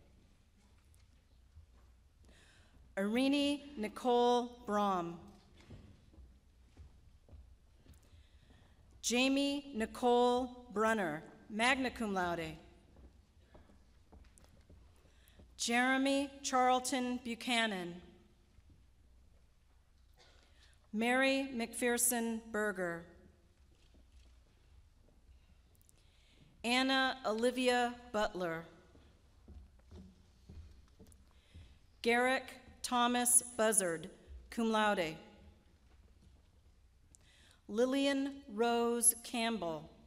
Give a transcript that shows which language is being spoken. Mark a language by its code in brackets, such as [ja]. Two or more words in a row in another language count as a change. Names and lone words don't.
[en] Irini Nicole Brom, Jamie Nicole Brunner, [la] magna cum laude, [en] Jeremy Charlton Buchanan, Mary McPherson Berger, Anna Olivia Butler, Garrick Thomas Buzzard, [la] cum laude, [en] Lillian Rose Campbell,